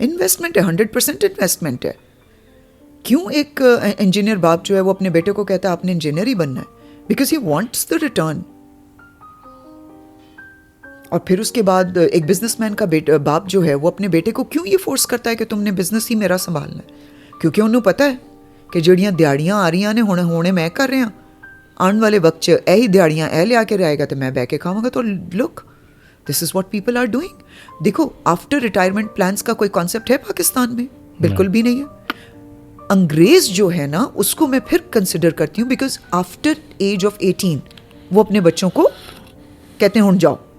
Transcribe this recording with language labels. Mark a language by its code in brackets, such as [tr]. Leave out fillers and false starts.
[hi] Investment है, 100% investment है. क्यों एक इंजीनियर बाप जो है वो अपने बेटे को कहता है आपने इंजीनियर ही बनना है? [en] Because he wants the return. [hi] और फिर उसके बाद एक बिजनेसमैन का बाप जो है वो अपने बेटे को क्यों ये फोर्स करता है कि तुमने बिजनेस ही मेरा संभालना है? क्योंकि उन्हें पता है कि [pa] ਜਿਹੜੀਆਂ ਦਿਹਾੜੀਆਂ ਆ ਰਹੀਆਂ ਨੇ ਹੁਣੇ ਮੈਂ ਕਰ ਰਿਹਾ, ਆਉਣ ਵਾਲੇ ਵਕਤ 'ਚ ਇਹੀ ਦਿਹਾੜੀਆਂ ਇਹ ਲਿਆ ਕੇ ਰਹੇਗਾ ਤੇ ਮੈਂ ਬਹਿ ਕੇ ਖਾਵਾਂਗਾ. [en] तो look, this is what people are doing. [hi] देखो, आफ्टर रिटायरमेंट प्लान्स का कोई कॉन्सेप्ट है पाकिस्तान में? बिल्कुल भी नहीं है. अंग्रेज जो है ना, उसको मैं फिर कंसिडर करती हूँ, बिकॉज आफ्टर एज ऑफ 18 वो अपने बच्चों को कहते हैं हुण जाओ.